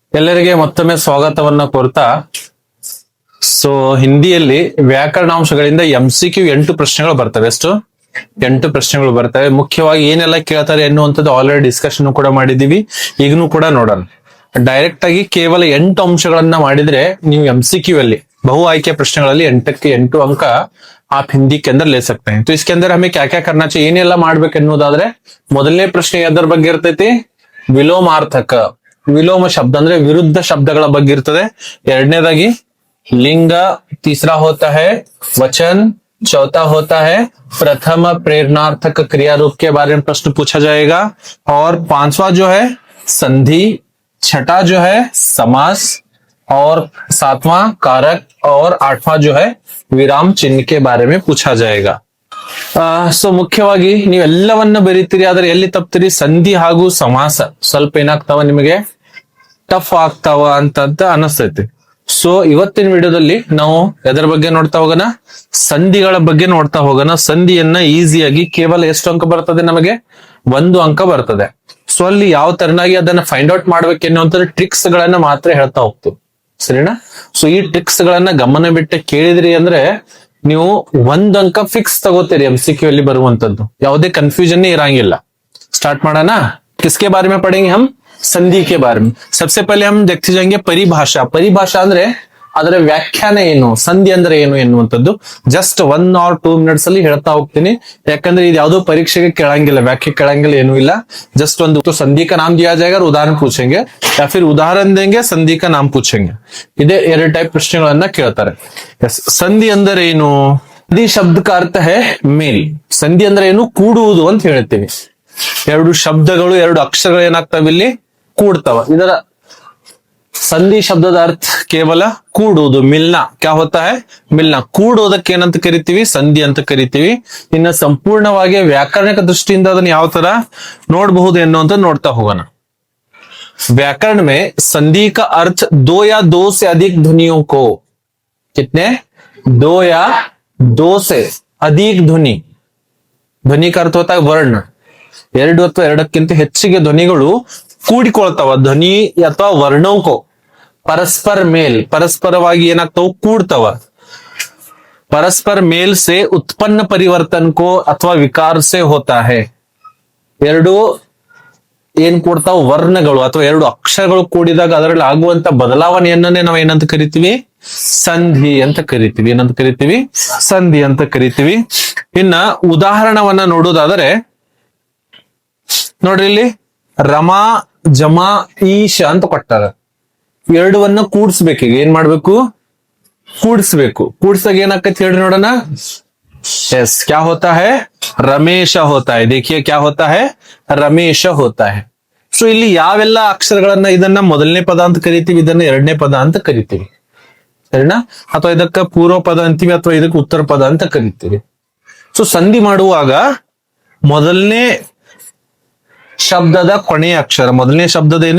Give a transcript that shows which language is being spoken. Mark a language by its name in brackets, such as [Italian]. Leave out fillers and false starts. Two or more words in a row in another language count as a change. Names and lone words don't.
[Kannada] ಎಲ್ಲರಿಗೆ ಮತ್ತೊಮ್ಮೆ ಸ್ವಾಗತವನ್ನ ಕೋರ್ತಾ ಹಿಂದಿಯಲ್ಲಿ ವ್ಯಾಕರಣಾಂಶಗಳಿಂದ MCQ 8 ಪ್ರಶ್ನೆಗಳು ಬರ್ತವೆ. ಎಷ್ಟು 8 ಪ್ರಶ್ನೆಗಳು ಬರ್ತವೆ. ಮುಖ್ಯವಾಗಿ ಏನೆಲ್ಲ ಕೇಳ್ತಾರೆ ಎನ್ನುವಂಥದ್ದು ಆಲ್ರೆಡಿ ಡಿಸ್ಕಷನ್ ಕೂಡ ಮಾಡಿದೀವಿ. ಈಗನೂ ಕೂಡ ನೋಡೋಣ. ಡೈರೆಕ್ಟ್ ಆಗಿ ಕೇವಲ 8 ಅಂಶಗಳನ್ನ ಮಾಡಿದ್ರೆ ನೀವು MCQ ಅಲ್ಲಿ ಬಹು ಆಯ್ಕೆ ಪ್ರಶ್ನೆಗಳಲ್ಲಿ 8ಕ್ಕೆ 8 [Hindi] अंक आप हिंदी के अंदर ले सकते हैं. तो इसके अंदर हमें क्या क्या करना चाहिए [Kannada] ಏನೆಲ್ಲ ಮಾಡ್ಬೇಕು ಎನ್ನುವುದಾದ್ರೆ ಮೊದಲನೇ ಪ್ರಶ್ನೆ ಎದರ ಬಗ್ಗೆ ಇರ್ತೈತಿ? ವಿಲೋಮಾರ್ಥಕ, ವಿಲೋಮ ಶಬ್ದ ಅಂದ್ರೆ ವಿರುದ್ಧ ಶಬ್ದಗಳ ಬಗ್ಗೆ ಇರ್ತದೆ. [Hindi] ಎರಡನೇದಾಗಿ लिंग, तीसरा होता है वचन, चौथा होता है प्रथम प्रेरणार्थक क्रिया रूप के बारे में प्रश्न पूछा जाएगा, और पांचवा जो है संधि, छठा जो है समास, और सातवां कारक, और आठवां जो है विराम चिन्ह के बारे में पूछा जाएगा. [Kannada] ಮುಖ್ಯವಾಗಿ ನೀವೆಲ್ಲವನ್ನ ಬರೀತೀರಿ, ಆದ್ರೆ ಎಲ್ಲಿ ತಪ್ತೀರಿ? ಸಂಧಿ ಹಾಗೂ ಸಮಾಸ ಸ್ವಲ್ಪ ಏನಾಗ್ತಾವ ನಿಮಗೆ ಟಫ್ ಆಗ್ತಾವ ಅಂತ ಅನಿಸ್ತೈತಿ. ಇವತ್ತಿನ ವಿಡಿಯೋದಲ್ಲಿ ನಾವು ಎದರ ಬಗ್ಗೆ ನೋಡ್ತಾ ಹೋಗೋಣ? ಸಂಧಿಗಳ ಬಗ್ಗೆ ನೋಡ್ತಾ ಹೋಗೋಣ. ಸಂಧಿಯನ್ನ ಈಸಿಯಾಗಿ ಕೇವಲ ಎಷ್ಟು ಅಂಕ ಬರ್ತದೆ? ನಮಗೆ 1 ಅಂಕ ಬರ್ತದೆ. ಅಲ್ಲಿ ಯಾವ ತರನಾಗಿ ಅದನ್ನ ಫೈಂಡ್ ಔಟ್ ಮಾಡ್ಬೇಕೆನ್ನುವಂತ ಟ್ರಿಕ್ಸ್ ಗಳನ್ನ ಮಾತ್ರ ಹೇಳ್ತಾ ಹೋಗ್ತೀವಿ, ಸರಿನಾ? ಈ ಟ್ರಿಕ್ಸ್ ಗಳನ್ನ ಗಮನ ಬಿಟ್ಟು ಕೇಳಿದ್ರಿ ಅಂದ್ರೆ ನೀವು 1 अंक ಫಿಕ್ಸ್ ತಗೋತೀರಿ. MCQ ಅಲ್ಲಿ ಬರುವಂತದ್ದು ಯಾವುದೇ ಕನ್ಫ್ಯೂಷನ್ ಇರಂಗಿಲ್ಲ. ಸ್ಟಾರ್ಟ್ ಮಾಡೋಣ. [Hindi] किसके बारे में पढ़ेंगे हम? संधि के बारे में. सबसे पहले हम देखते जाएंगे परिभाषा. [Kannada] परिभाषा ಅಂದ್ರೆ ಅದರ ವ್ಯಾಖ್ಯಾನ ಏನು, ಸಂಧಿ ಅಂದ್ರೆ ಏನು ಎನ್ನುವಂಥದ್ದು ಜಸ್ಟ್ 1 or 2 ಮಿನಿಟ್ಸ್ ಅಲ್ಲಿ ಹೇಳ್ತಾ ಹೋಗ್ತೀನಿ. ಯಾಕಂದ್ರೆ ಇದು ಯಾವುದೋ ಪರೀಕ್ಷೆಗೆ ಕೇಳಂಗಿಲ್ಲ, ವ್ಯಾಖ್ಯೆ ಕೇಳಂಗಿಲ್ಲ, ಏನೂ ಇಲ್ಲ. ಜಸ್ಟ್ ಒಂದು ಸಂಧಿ [Hindi] का नाम दिया जाएगा, उदाहरण पूछेंगे, या फिर उदाहरण देंगे, संधि का नाम पूछेंगे. [Kannada] ಇದೇ 2 ಟೈಪ್ ಪ್ರಶ್ನೆಗಳನ್ನ ಕೇಳ್ತಾರೆ. ಸಂಧಿ ಅಂದ್ರೆ ಏನು? ಸಂಧಿ ಶಬ್ದ [Hindi] का अर्थ है मेल. [Kannada] ಸಂಧಿ ಅಂದ್ರೆ ಏನು? ಕೂಡುವುದು ಅಂತ ಹೇಳ್ತೀವಿ. 2 ಶಬ್ದಗಳು 2 ಅಕ್ಷರಗಳು ಏನಾಗ್ತವೆ ಇಲ್ಲಿ? ಕೂಡ್ತಾವ. ಇದರ ಸಂಧಿ ಶಬ್ದದ ಅರ್ಥ ಕೇವಲ ಕೂಡುವುದು, ಮಿಲ್ನ. [Hindi] क्या होता है? मिलना. [Kannada] ಕೂಡೋದಕ್ಕೆ ಏನಂತ ಕರಿತೀವಿ? ಸಂಧಿ ಅಂತ ಕರಿತೀವಿ. ಇನ್ನ ಸಂಪೂರ್ಣವಾಗಿ ವ್ಯಾಕರಣಿಕ ದೃಷ್ಟಿಯಿಂದ ಅದನ್ನ ಯಾವ ತರ ನೋಡಬಹುದು ಎನ್ನುವಂತ ನೋಡ್ತಾ ಹೋಗೋಣ. [Hindi] व्याकरण में संधि का अर्थ 2 या 2 से अधिक ध्वनियों को, कितने? 2 या 2 से अधिक ध्वनि. ಧ್ವನಿ का अर्थ होता है वर्ण. [Kannada] 2 ಅಥವಾ 2ಕ್ಕಿಂತ ಹೆಚ್ಚಿಗೆ ಧ್ವನಿಗಳು ಕೂಡಿಕೊಳ್ತಾವ. ಧ್ವನಿ ಅಥವಾ [Hindi] वर्णों को परस्पर मेल, [Kannada] ಪರಸ್ಪರವಾಗಿ ಏನಾಗ್ತಾವ? ಕೂಡ್ತಾವ. [Hindi] परस्पर मेल से उत्पन्न परिवर्तन को अथवा विकार से होता है. [Kannada] 2 ಏನ್ ಕೂಡ್ತಾವ? ವರ್ಣಗಳು ಅಥವಾ 2 ಅಕ್ಷರಗಳು ಕೂಡಿದಾಗ ಅದರಲ್ಲಿ ಆಗುವಂತ ಬದಲಾವಣೆಯನ್ನೇ ನಾವು ಏನಂತ ಕರಿತೀವಿ? ಸಂಧಿ ಅಂತ ಕರಿತೀವಿ. ಏನಂತ ಕರಿತೀವಿ? ಸಂಧಿ ಅಂತ ಕರಿತೀವಿ. ಇನ್ನ ಉದಾಹರಣವನ್ನ ನೋಡೋದಾದರೆ ನೋಡ್ರಿ, ಇಲ್ಲಿ ರಮಾ, ಜಮಾ, ಈಶ ಅಂತ ಕೊಟ್ಟಾರ. 2ವನ್ನ ಕೂಡಿಸ್ಬೇಕು. ಈಗ ಏನ್ ಮಾಡ್ಬೇಕು? ಕೂಡಿಸ್ಬೇಕು. ಕೂಡಿಸಾಗ ಏನಾಕೈತಿ ಹೇಳ್ರಿ ನೋಡೋಣ. [Hindi] यस, क्या होता है? रमेश होता है. देखिए क्या होता है? रमेश होता है. [Kannada] ಇಲ್ಲಿ ಯಾವೆಲ್ಲ ಅಕ್ಷರಗಳನ್ನ ಇದನ್ನ ಮೊದಲನೇ ಪದ ಅಂತ ಕರಿತೀವಿ, ಇದನ್ನ 2ನೇ ಪದ ಅಂತ ಕರಿತೀವಿ, ಸರಿನಾ? ಅಥವಾ ಇದಕ್ಕ ಪೂರ್ವ ಪದ ಅಂತೀವಿ, ಅಥವಾ ಇದಕ್ಕೆ ಉತ್ತರ ಪದ ಅಂತ ಕರಿತೀವಿ. ಸಂಧಿ ಮಾಡುವಾಗ ಮೊದಲನೇ ಶಬ್ದದ ಕೊನೆಯ ಅಕ್ಷರ, ಮೊದಲನೇ ಶಬ್ದದೇನು?